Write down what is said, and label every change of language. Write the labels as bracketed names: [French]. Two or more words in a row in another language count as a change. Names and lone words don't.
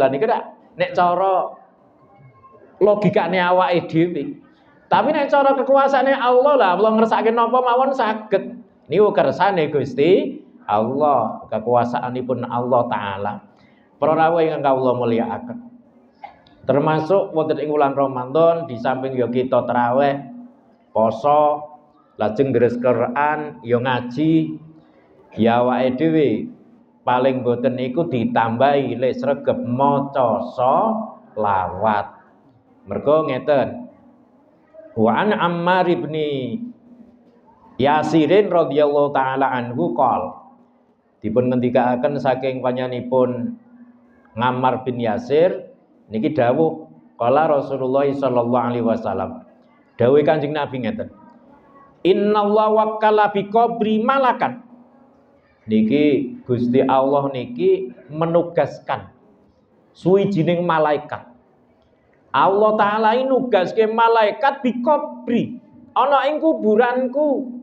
[Javanese] Lah niki nek cara logikane awake dhewe. Tapi nek cara kekuasaane Allah lah Allah ngersake napa mawon saged. Niku kersane Gusti Allah, kekuasaanipun Allah taala. Para rawuh ingkang kawula mulyakaken. Termasuk wonten ing wulan Ramadan [Indonesian] di samping ya kita tarawih, [Javanese] poso, lajeng deres Quran, ya ngaji, ya awake dhewe paling boten niku ditambahi le sregep maca sholawat. Mergo ngeten. [Arabic] Wa an Ammar ibn Yasirin radhiyallahu taala anhu qol. [Javanese] Dipun ngendikaaken saking panjenenganipun Ammar bin Yasir niki dawuh [Arabic] qala Rasulullah sallallahu alaihi wasallam. [Javanese] Dawuh Kanjeng Nabi ngeten. [Arabic] Innallaha wakkala bi qabri malakan. [Javanese] Niki Gusti Allah niki menugaskan suwijining malaikat. Allah taala ini nugaske malaikat [Arabic] bi qabri [Javanese] ana ing kuburanku.